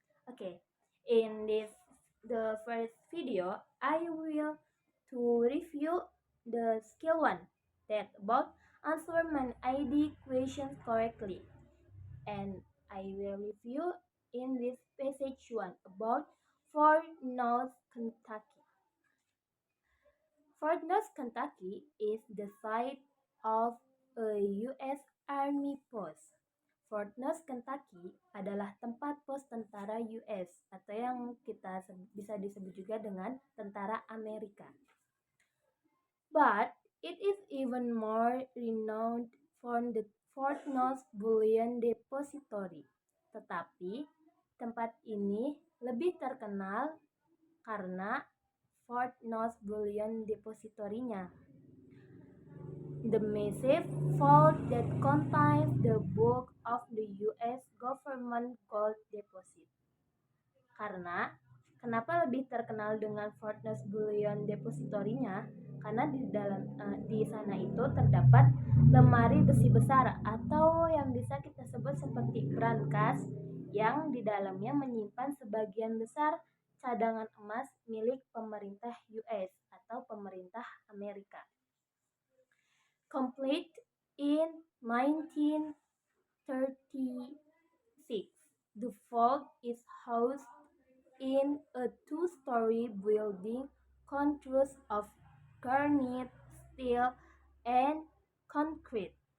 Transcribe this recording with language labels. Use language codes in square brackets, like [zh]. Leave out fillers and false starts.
[en] Okay, in this the first video, I will to review the skill one that about answer my ID questions correctly, and I will review in this passage one about Fort Knox, Kentucky. Fort Knox, Kentucky is the site of a U.S. Army post. [id] Fort Knox, Kentucky adalah tempat pos tentara US atau yang kita bisa disebut juga dengan tentara Amerika. [en] But it is even more renowned for the Fort Knox Bullion Depository. [id] Tetapi tempat ini lebih terkenal karena Fort Knox Bullion Depository-nya. [en] The massive vault that contains the bulk of the US government gold deposit. [id] Karena kenapa lebih terkenal dengan Fort Knox Bullion Depository-nya? Karena di sana itu terdapat lemari besi besar atau yang bisa kita sebut seperti brankas yang di dalamnya menyimpan sebagian besar cadangan emas milik pemerintah US atau pemerintah Amerika. [en] Complete in 1936, the vault is housed in a two-story building composed of granite, steel, and concrete.